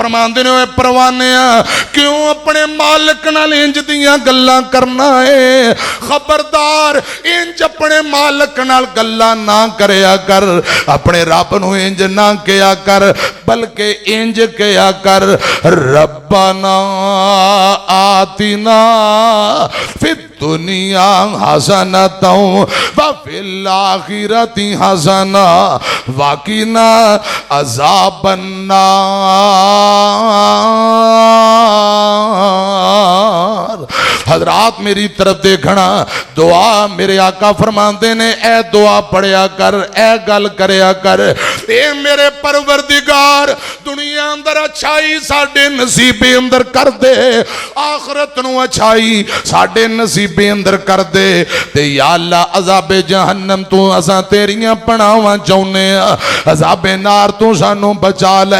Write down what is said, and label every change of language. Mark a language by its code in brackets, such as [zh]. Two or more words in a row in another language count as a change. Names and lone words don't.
[pa] آقا فرماندے نے پروانیا کیوں اپنے مالک نال انج دیاں گلاں کرنا ہے? خبردار انج اپنے مالک نال گلاں نہ کریا کر، اپنے رب نوں انج نہ کہا کر، بلکہ انج کہا کر [ar] ربنا آتنا في الدنيا حسنة وفي الآخرة حسنة وقنا عذاب النار. [pa] حضرات میری طرف ویکھنا، دعا میرے آقا فرماتے نے اے دعا پڑھیا کر، اے گل کریا کر، اے میرے پروردگار دنیا اندر اچھائی ساڈے نصیبے اندر کر دے، آخرت نوں اچھائی ساڈے نصیبے اندر کر دے، تے یا اللہ عذابِ جہنم توں اساں تیریاں پناہواں چاہنے آں، عذابِ نار توں سانوں بچا لے.